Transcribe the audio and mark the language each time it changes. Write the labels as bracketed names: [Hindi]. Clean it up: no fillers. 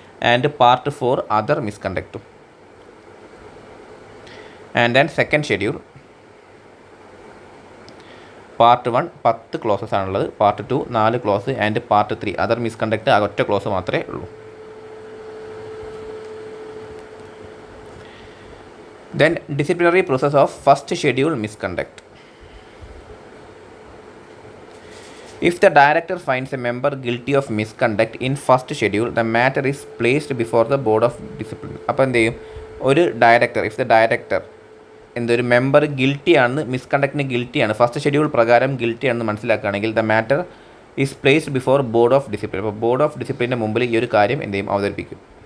[English] And part 4 other മിസ്കണ്ടക്റ്റും. [Malayalam] And then second schedule part 1 10 closes ആണുള്ളത്, part 2 4 close, and part 3 other misconduct ഒറ്റ close മാത്രമേ ഉള്ളൂ. [English] Then disciplinary process of first schedule misconduct. If the director finds a member guilty of misconduct in first schedule, the matter is placed before the board of discipline. [Malayalam] അപ്പോൾ എന്ത് ചെയ്യും, ഒരു director എന്തൊരു member ഗിൽറ്റിയാണ്, മിസ്കണ്ടക്റ്റിന് ഗിൽറ്റിയാണ്, first schedule പ്രകാരം ഗിൽറ്റിയാണെന്ന് മനസ്സിലാക്കുകയാണെങ്കിൽ [English] The matter is placed before board of discipline. [Malayalam] അപ്പോൾ board of ഡിസിപ്ലിൻ്റെ മുമ്പിൽ ഈ ഒരു കാര്യം എന്ത് ചെയ്യും, അവതരിപ്പിക്കും.